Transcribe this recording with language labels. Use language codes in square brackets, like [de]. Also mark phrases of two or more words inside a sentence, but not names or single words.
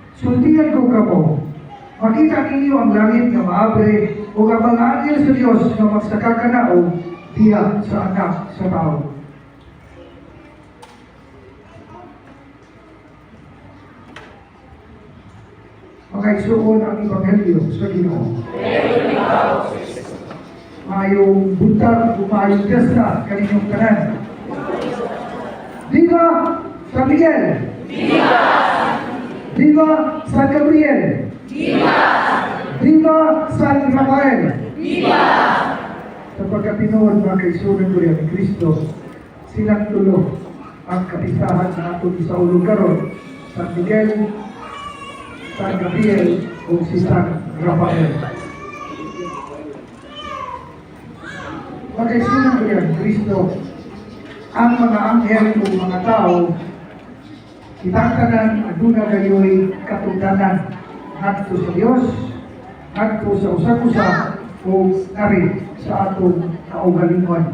[ceb] Sultihan ko ka mo, Makita ninyo ang langit nga maabre o ang mga anghel sa Dios nga magsakakanao diha sa anak sa tao. Makaigsuon ang Ebanghelyo sa Ginoo. Mayong buntag o mayong piyesta kaninyong tanan. [es] Viva San Miguel! Viva! Viva San Gabriel! Viva! Viva San Rafael! Viva! [ceb] Sa pagkatinood mga kaisunan ko ni Kristo, silang tulo ang kapistahan sa ato sa ulong karon, San Miguel, San Gabriel o si San Rafael. Mga kaisunan ko ni Kristo, ang mga anghel o mga tao, kitangtanan aduna gayoy katungdanan ngadto sa Dios, ngadto sa usa-usa o nari sa atong kaugalingon.